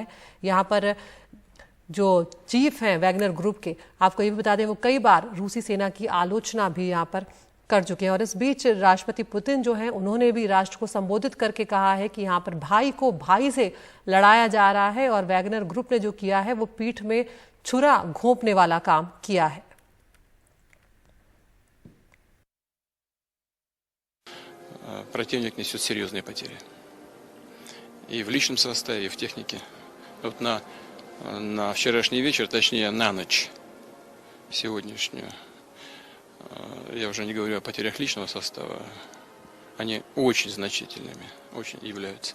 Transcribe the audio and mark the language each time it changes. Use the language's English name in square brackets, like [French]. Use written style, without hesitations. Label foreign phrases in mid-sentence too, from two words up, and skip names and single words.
[Hindi] यहाँ पर जो चीफ हैं वैगनर ग्रुप के, आपको ये भी बता दें, वो कई बार रूसी सेना की आलोचना भी यहाँ पर कर चुके हैं। और इस बीच राष्ट्रपति पुतिन जो हैं, उन्होंने भी राष्ट्र को संबोधित करके कहा है कि यहाँ पर भाई को भाई से लड़ाया जा रहा है और वैगनर ग्रुप ने जो किया है वो पीठ में छुरा घोंपने वाला काम किया है। [Russian] Противник несет серьезные потери и в личном составе, и в технике. Вот на вчерашний вечер, точнее на ночь сегодняшнюю, я уже не говорю о потерях личного состава, они очень значительными, очень являются.